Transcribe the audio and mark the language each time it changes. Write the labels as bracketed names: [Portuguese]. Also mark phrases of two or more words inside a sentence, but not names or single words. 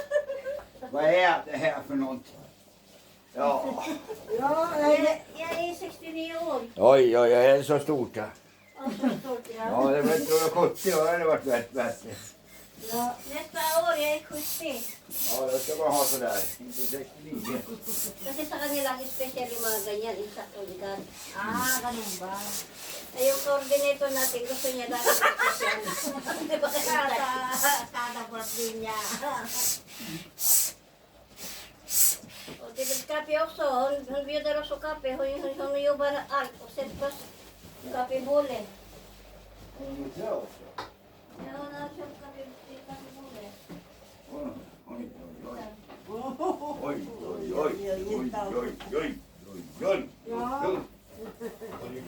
[Swedish] Vad är det här för något? Ja. Ja, Jag är 69 år. Oj, oj, är det så stort? Ja, Och så stolt jag. ja det var 70 år hade varit bättre. ja. Nästa år, jag är 70. Ja, det ska man ha sådär. Inte 69. [Filipino] Kasi sa kanila, especially mga ganyan, isa tulad. Ganun ba? Ay, yung coordinator natin, gusto niya lang special. Diba Kada birthday niya. [Swedish] Och det är kaffe också. Hon bjuder också kaffe. Hon jobbar allt. Och sen plus kaffebole. Ja, hon har köpt kaffebole. Oj, oj, oj. Oj, oj, oj, oj, oj, oj, oj, oj, oj.